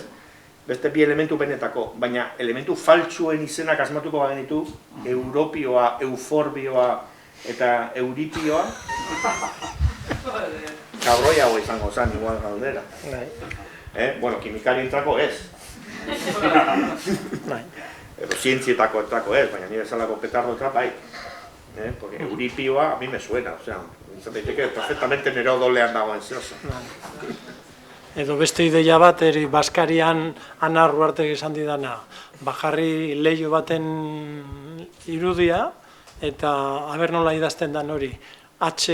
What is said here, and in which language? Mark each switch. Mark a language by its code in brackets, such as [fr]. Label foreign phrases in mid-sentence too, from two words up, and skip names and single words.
[eu] Beste bi elementu benetako, baina elementu faltsuen izenak asmatuko bagenitu, europioa, euforbioa eta euripioa, kabroi hau izango zen, igual galdera. Bueno, kimikarientzako ez. Zientzietako ez, baina nire bezalako petardo bai. [es] Porque euripioa a mi me suena, o sea, [eu] daiteke perfectamente nire odolean dagoen zeoza. Edo beste ideia bat, Baskarian Ana Ruartek esan didana, bajarri leiho baten irudia, eta aber nola idazten dan hori.